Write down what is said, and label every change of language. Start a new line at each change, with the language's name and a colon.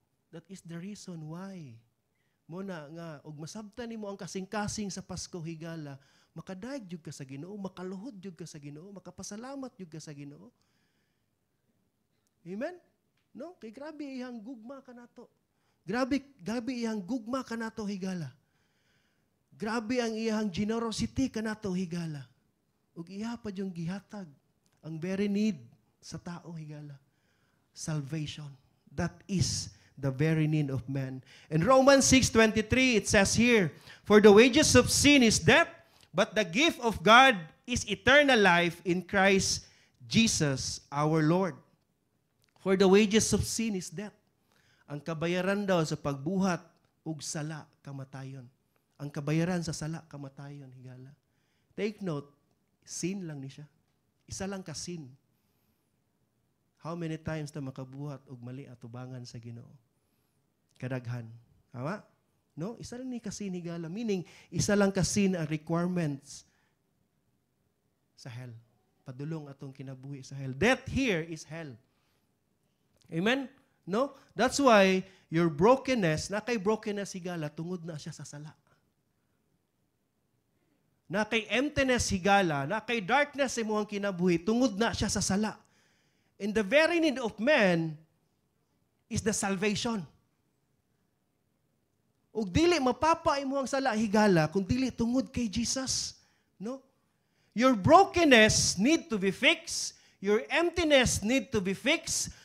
English: That is the reason why.
Cebuano: Mao na nga og masabtan nimo ang kasing-kasing sa Pasko higala, makadaig jud ka sa Ginoo, makaluhod jud ka sa Ginoo, makapasalamat jud ka sa Ginoo. Amen? No? Kay grabe iyang gugma kanato. Grabe iyang gugma kanato higala. Grabe ang iyang generosity kanato higala. Ug iya pa yung gihatag ang very need sa tao higala.
English: Salvation. That is the very need of man. In Romans 6:23 it says here, For the wages of sin is death, but the gift of God is eternal life in Christ Jesus our Lord. For the wages of sin is death.
Cebuano: Ang kabayaran daw sa pagbuhat ug sala, kamatayon. Ang kabayaran sa sala, kamatayon, higala.
English: Take note,
Cebuano: sin lang ni siya. Isa lang ka sin. How many times na makabuhat og mali at tubangan sa Ginoo? Kadaghan. Tama? No? Isa lang ni kasin higala. Meaning, isa lang kasin ang requirements sa hell. Padulong atong kinabuhi sa hell.
English: Death here is hell.
Cebuano: Amen? No?
English: That's why your brokenness,
Cebuano: na kay brokenness higala, tungod na siya sa sala. Na kay emptiness higala, na kay darkness sa imong kinabuhi, tungod na siya sa sala.
English: And the very need of man is the salvation.
Cebuano: Ug dili mapapa imong sala higala kung dili tungod kay Jesus. No?
English: Your brokenness need to be fixed. Your emptiness need to be fixed.